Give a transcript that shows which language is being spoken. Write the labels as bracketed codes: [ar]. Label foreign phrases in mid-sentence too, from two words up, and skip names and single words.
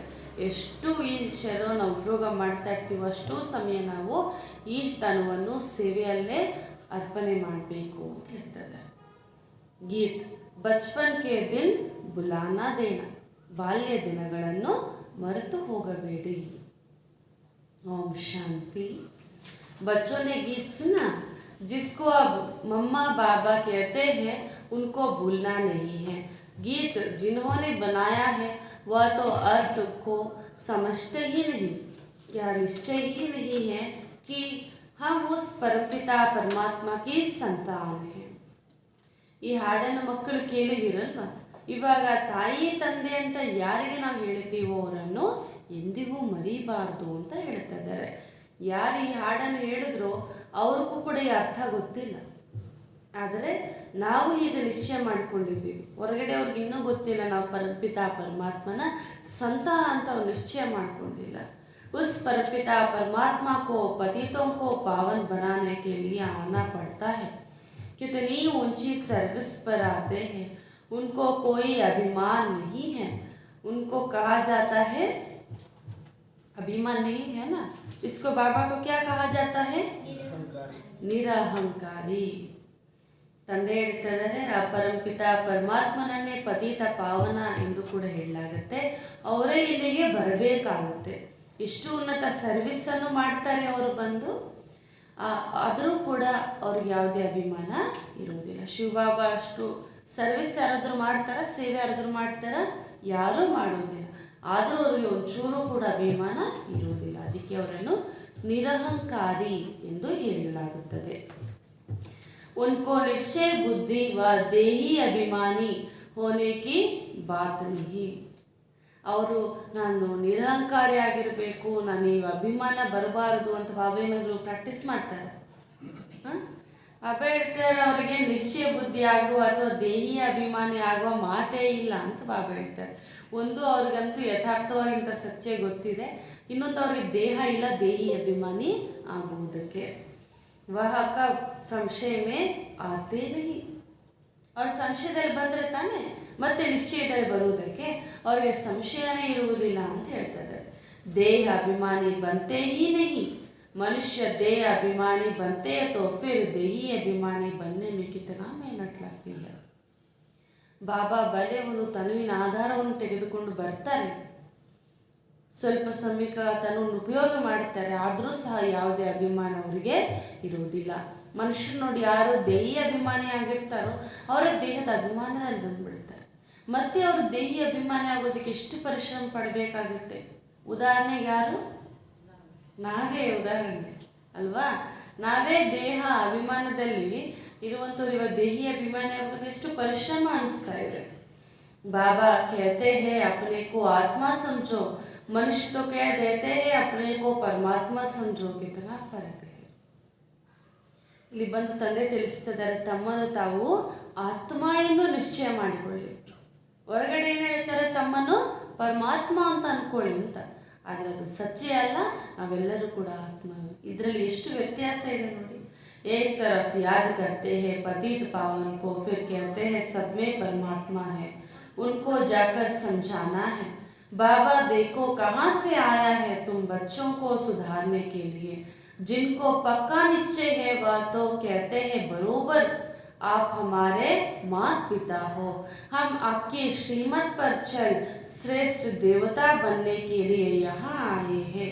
[kn] ಎಷ್ಟು ಈ ಶರೀರವನ್ನು ಉಪಯೋಗ ಮಾಡ್ತಾ ಇರ್ತೀವೋ ಅಷ್ಟು ಸಮಯ ನಾವು ಈ ತನವನ್ನು ಸೇವೆಯಲ್ಲೇ ಅರ್ಪಣೆ ಮಾಡಬೇಕು ಅಂತ ಹೇಳ್ತಾರೆ. [hi] ಗೀತ್, बचपन के दिन भुला न देना, [kn] ಬಾಲ್ಯ ದಿನಗಳನ್ನು ಮರೆತು ಹೋಗಬೇಡಿ. ಓಂ ಶಾಂತಿ. [hi] बच्चों ने गीत सुना, जिसको अब मम्मा बाबा कहते हैं उनको भूलना नहीं है. गीत जिन्होंने बनाया है वह तो अर्थ को समझते ही नहीं, यह निश्चय ही नहीं है कि हम उस परमपिता परमात्मा की संतान हैं. [kn] ಈ ಹಾಡನ್ನು ಮಕ್ಕಳು ಕೇಳಿದಿರಲ್ವ? ಇವಾಗ ತಾಯಿ ತಂದೆ ಅಂತ ಯಾರಿಗೆ ನಾವು ಹೇಳ್ತೀವೋ ಅವರನ್ನು ಎಂದಿಗೂ ಮರಿಬಾರ್ದು ಅಂತ ಹೇಳ್ತಾ ಇದ್ದಾರೆ. ಯಾರು ಈ ಹಾಡನ್ನು ಹೇಳಿದ್ರೋ ಅವ್ರಿಗೂ ಕೂಡ ಈ ಅರ್ಥ ಗೊತ್ತಿಲ್ಲ. ಆದರೆ ನಾವು ಈಗ ನಿಶ್ಚಯ ಮಾಡಿಕೊಂಡಿದ್ದೀವಿ. ಹೊರಗಡೆ ಅವ್ರಿಗೆ ಇನ್ನೂ ಗೊತ್ತಿಲ್ಲ ನಾವು परमपिता परमात्मನ ಸಂತಾನ ಅಂತ ಅವ್ರು ನಿಶ್ಚಯ ಮಾಡಿಕೊಂಡಿಲ್ಲ. [hi] उस परमपिता परमात्मा को पतितों को पावन बनाने के लिए आना पड़ता है. कितनी ऊंची सर्विस पर आते हैं, उनको कोई अभिमान नहीं है. उनको कहा जाता है, अभिमान नहीं है ना, इसको बाबा को क्या कहा जाता है? [kn] ನಿರಹಂಕಾರಿ. ತಂದೆ ಹೇಳ್ತಾ ಇದ್ದಾರೆ, ಆ ಪರಮಪಿತ ಪರಮಾತ್ಮನನ್ನೇ ಪತಿತ ಪಾವನ ಎಂದು ಕೂಡ ಹೇಳಲಾಗುತ್ತೆ. ಅವರೇ ಇಲ್ಲಿಗೆ ಬರಬೇಕಾಗುತ್ತೆ. ಇಷ್ಟು ಉನ್ನತ ಸರ್ವಿಸನ್ನು ಮಾಡ್ತಾರೆ ಅವರು ಬಂದು, ಆದರೂ ಕೂಡ ಅವ್ರಿಗೆ ಯಾವುದೇ ಅಭಿಮಾನ ಇರೋದಿಲ್ಲ. ಶಿವಬಾಬಾ ಅಷ್ಟು ಸರ್ವಿಸ್ ಯಾರಾದರೂ ಮಾಡ್ತಾರ, ಸೇವೆ ಯಾರಾದರೂ ಮಾಡ್ತಾರ? ಯಾರೂ ಮಾಡೋದಿಲ್ಲ. ಆದರೂ ಅವರಿಗೆ ಒಂಚೂರು ಕೂಡ ಅಭಿಮಾನ ಇರುವುದಿಲ್ಲ. ಅದಕ್ಕೆ ಅವರನ್ನು ನಿರಹಂಕಾರಿ ಎಂದು ಹೇಳಲಾಗುತ್ತದೆ. [hi] उनको निश्चय बुद्धि व देही अभिमानी होने की बात नहीं. [kn] ಅವರು ನಾನು ನಿರಹಂಕಾರಿ ಆಗಿರಬೇಕು, ನಾನು ಈ ಅಭಿಮಾನ ಬರಬಾರದು ಅಂತ ಬಾಬಾ ಏನಾದರೂ ಪ್ರಾಕ್ಟೀಸ್ ಮಾಡ್ತಾರೆ? ಬಾಬಾ ಹೇಳ್ತಾರೆ ಅವರಿಗೆ ನಿಶ್ಚಯ ಬುದ್ಧಿ ಆಗುವ ಅಥವಾ ದೇಹಿ ಅಭಿಮಾನಿ ಆಗುವ ಮಾತೇ ಇಲ್ಲ ಅಂತ ಬಾಬಾ ಹೇಳ್ತಾರೆ. ಒಂದು ಅವ್ರಿಗಂತೂ ಯಥಾರ್ಥವಾಗಿ ಇಂಥ ಸತ್ಯ ಗೊತ್ತಿದೆ, ಇನ್ನೊಂದು ಅವ್ರಿಗೆ ದೇಹ ಇಲ್ಲ ದೇಹಿ ಅಭಿಮಾನಿ ಆಗುವುದಕ್ಕೆ. [hi] वह कब संशय में आते नहीं. [kn] ಅವ್ರ ಸಂಶಯದಲ್ಲಿ ಬಂದರೆ ತಾನೇ ಮತ್ತೆ ನಿಶ್ಚಯದಲ್ಲಿ ಬರುವುದಕ್ಕೆ. ಅವ್ರಿಗೆ ಸಂಶಯನೇ ಇರುವುದಿಲ್ಲ ಅಂತ ಹೇಳ್ತಾರೆ. [hi] देह अभिमानी बनते ही नहीं. मनुष्य देह अभिमानी बनते हैं तो फिर देही अभिमानी बनने में कितना मेहनत लगती है. [kn] ಬಾಬಾ ಬಲೆ ಒಂದು ತನುವಿನ ಆಧಾರವನ್ನು ತೆಗೆದುಕೊಂಡು ಬರ್ತಾರೆ, ಸ್ವಲ್ಪ ಸಮಯಕ್ಕೆ ತನ್ನನ್ನು ಉಪಯೋಗ ಮಾಡುತ್ತಾರೆ, ಆದರೂ ಸಹ ಯಾವುದೇ ಅಭಿಮಾನ ಅವರಿಗೆ ಇರುವುದಿಲ್ಲ. ಮನುಷ್ಯರು ನೋಡಿ, ಯಾರು ದೇಹಿ ಅಭಿಮಾನಿ ಆಗಿರ್ತಾರೋ ಅವರ ದೇಹದ ಅಭಿಮಾನದಲ್ಲಿ ಬಂದುಬಿಡ್ತಾರೆ. ಮತ್ತು ಅವರು ದೇಹಿ ಅಭಿಮಾನಿ ಆಗೋದಕ್ಕೆ ಎಷ್ಟು ಪರಿಶ್ರಮ ಪಡಬೇಕಾಗುತ್ತೆ. ಉದಾಹರಣೆಗೆ ಯಾರು? ನಾವೇ ಉದಾಹರಣೆ ಅಲ್ವಾ? ನಾವೇ ದೇಹ ಅಭಿಮಾನದಲ್ಲಿ ಇರುವಂಥವ್ರು ಇವಾಗ ದೇಹಿ ಅಭಿಮಾನಿ ಆಗೋದು ಎಷ್ಟು ಪರಿಶ್ರಮ ಅನಿಸ್ತಾ ಇದೆ. [hi] ಬಾಬಾ कहते हैं अपने को आत्मा समझो, मनुष्य तो कह देते हैं अपने को परमात्मा समझो. कितना फर्क है. [kn] ಇಲ್ಲಿ ಬಂದು ತಂದೆ ತಿಳಿಸ್ತಿದ್ದಾರೆ, ತಮ್ಮನ್ನು ತಾವು ಆತ್ಮ ಎಂದು ನಿಶ್ಚಯ ಮಾಡಿಕೊಳ್ಳಿ. ಹೊರಗಡೆ ಏನು ಹೇಳ್ತಾರೆ? ತಮ್ಮನ್ನು ಪರಮಾತ್ಮ ಅಂತ ಅಂದ್ಕೊಳ್ಳಿ ಅಂತ. ಆದರೆ ಅದು ಸತ್ಯ ಅಲ್ಲ. ನಾವೆಲ್ಲರೂ ಕೂಡ ಆತ್ಮ. ಇದರಲ್ಲಿ ಎಷ್ಟು ವ್ಯತ್ಯಾಸ ಇದೆ ನೋಡಿ. [hi] एक तरफ याद करते हैं पतित पावन को, फिर कहते हैं सब में परमात्मा है, उनको जाकर समझाना है. बाबा देखो कहाँ से आया है तुम बच्चों को सुधारने के लिए. जिनको पक्का निश्चय है वह तो कहते हैं बरोबर आप हमारे माता पिता हो, हम आपकी श्रीमत पर चल श्रेष्ठ देवता बनने के लिए यहाँ आए हैं.